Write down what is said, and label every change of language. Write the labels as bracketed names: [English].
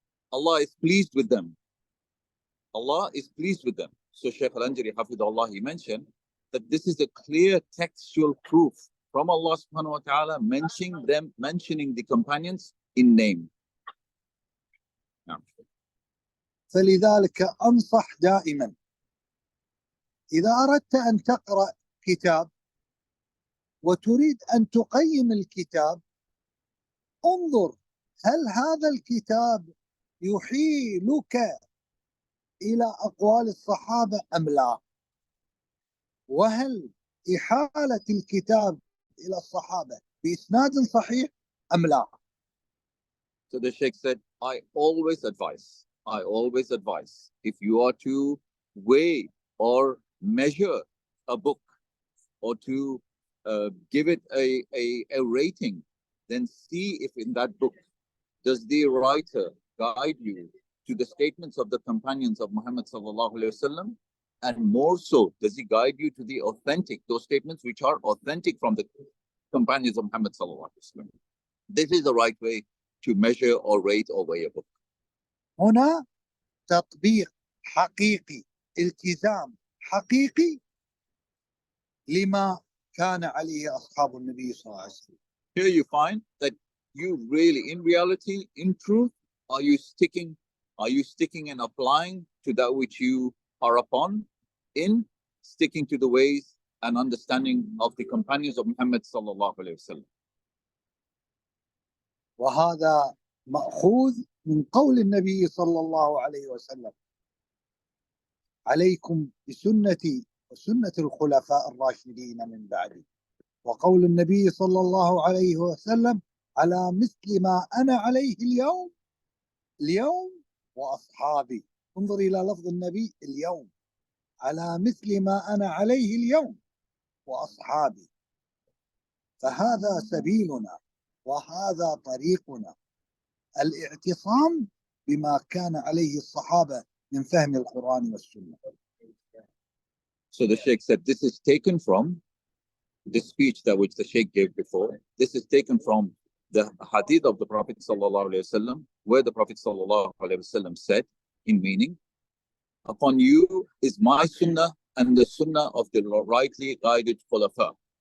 [English] Allah is pleased with them. Allah is pleased with them. So Shaykh Al-Anjaree, Hafidhahullah, he mentioned that this is a clear textual proof from Allah subhanahu wa ta'ala, mentioning the companions in name. Now. [Arabic] فلذلك أنصح دائما إذا أردت أن تقرأ كتاب وتريد أن تقيم الكتاب، انظر هل هذا الكتاب يحيلك إلى أقوال الصحابة أم لا، وهل إحالة الكتاب إلى الصحابة بإسناد صحيح أم لا. [English] So the Shaykh said, I always advise, if you are to weigh or measure a book or to give it a rating, then see if in that book does the writer guide you to the statements of the companions of Muhammad sallallahu alaihi wasallam, and more so, does he guide you to the authentic, those statements which are authentic from the companions of Muhammad sallallahu alaihi wasallam. This is the right way to measure or rate or weigh a book. [Arabic] هنا تطبيق حقيقي، التزام حقيقي لما كان عليه أصحاب النبي صلى الله عليه وسلم. [English] Here you find that you really, in reality, in truth, are you sticking and applying to that which you are upon, in sticking to the ways and understanding of the companions of Muhammad sallallahu alaihi wasallam. [Arabic] وهذا مأخوذ من قول النبي صلى الله عليه وسلم: عليكم بسنتي وسنة الخلفاء الراشدين من بعدي. وقول النبي صلى الله عليه وسلم: على مثل ما أنا عليه اليوم وأصحابي. انظر إلى لفظ النبي اليوم، على مثل ما أنا عليه اليوم وأصحابي. فهذا سبيلنا وهذا طريقنا، الاعتصام بما كان عليه الصحابة من فهم القرآن والسنة. [English] So the Shaykh said, this is taken from the speech that which the Shaykh gave before. This is taken from the hadith of the Prophet sallallahu alaihi wasallam, where the Prophet sallallahu alaihi wasallam said, in meaning, upon you is my sunnah and the sunnah of the rightly guided khulafa.